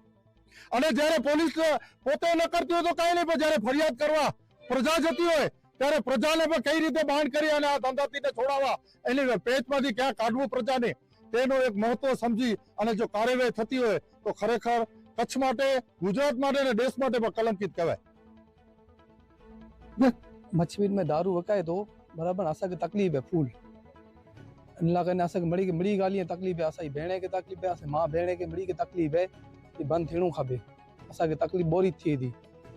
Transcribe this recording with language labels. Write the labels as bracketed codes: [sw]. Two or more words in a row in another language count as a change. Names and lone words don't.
[gu] અને જ્યારે પોલીસ પોતે ન કરતી હોય તો કઈ નહીં, પણ જ્યારે ફરિયાદ કરવા પ્રજા જતી હોય ત્યારે પ્રજાને પણ કઈ રીતે બાંધ કરી અને આ ધંધાર્થીને છોડાવવા, એની પેચમાંથી ક્યાં કાઢવું પ્રજાને, તેનો એક મહત્વ સમજી અને જો કાર્યવાહી થતી હોય તો ખરેખર કચ્છ માટે, ગુજરાત માટે અને દેશ માટે પણ કલંકિત કહેવાય। [sd] मछवीर में दारू वकाए तो बराबर असांखे तकलीफ़ है फूल अल्लाह करे असांखे मिड़ी ॻाल्हि तकलीफ़ है, असांजी भेण खे तकलीफ़ है, असांजी मां भेण खे मिड़ी खे तकलीफ़ है, ये बंदि थियणो खपे। असांखे तकलीफ़ बोरी थिए थी।